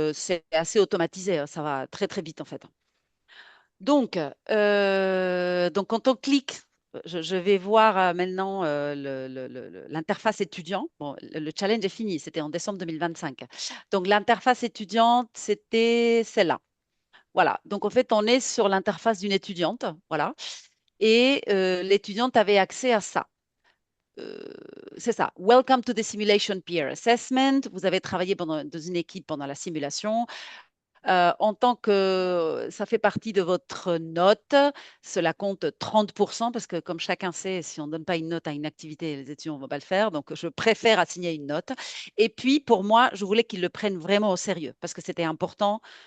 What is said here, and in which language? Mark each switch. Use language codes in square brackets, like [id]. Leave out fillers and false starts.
[fr] C'est assez automatisé, hein, ça va très, très vite, en fait. Donc, quand on clique, je vais voir maintenant l'interface étudiant. Bon, le challenge est fini, c'était en décembre 2025. Donc, l'interface étudiante, c'était celle-là. Voilà. Donc, en fait, on est sur l'interface d'une étudiante. Voilà. Et l'étudiante avait accès à ça. Euh, c'est ça. [en] Welcome to the simulation peer assessment. [fr] Vous avez travaillé dans une équipe pendant la simulation. En tant que ça fait partie de votre note, cela compte 30% parce que comme chacun sait, si on ne donne pas une note à une activité, les étudiants ne vont pas le faire. Donc, je préfère assigner une note. Et puis, pour moi, je voulais qu'ils le prennent vraiment au sérieux parce que c'était important.